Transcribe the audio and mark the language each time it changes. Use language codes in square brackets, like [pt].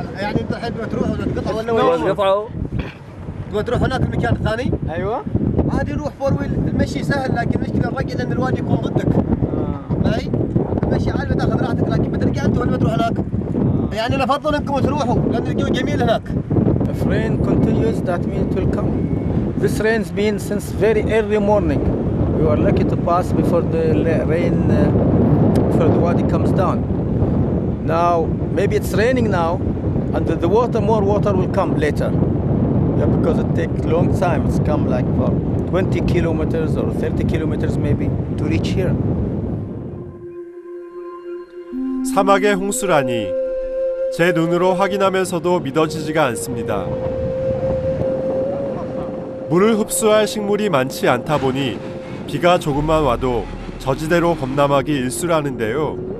[ar] يعني انت الحين تروح ولا تقطع ولا بس قطعوا تبغى تروح هناك المكان الثاني؟ ايوه. عادي روح [en] four wheel, [ar] المشي سهل لكن المشكله الرقي لان الوادي يكون ضدك. معي؟ المشي عادي بتاخذ راحتك لكن بترجع انت ولا بتروح هناك؟ يعني انا افضل انكم تروحوا لان الجو جميل هناك. [en] If rain continues, that means it will come. This rain's been since very early morning. We were lucky to pass before the rain, before the wadi comes down. Now, maybe it's raining now, and more water will come later. Yeah, because it takes long time. It's come like for 20 kilometers or 30 kilometers maybe to reach here. [ko] 사막의 홍수라니 제 눈으로 확인하면서도 믿어지지가 않습니다. 물을 흡수할 식물이 많지 않다 보니 비가 조금만 와도 저지대로 범람하기 일쑤라는데요.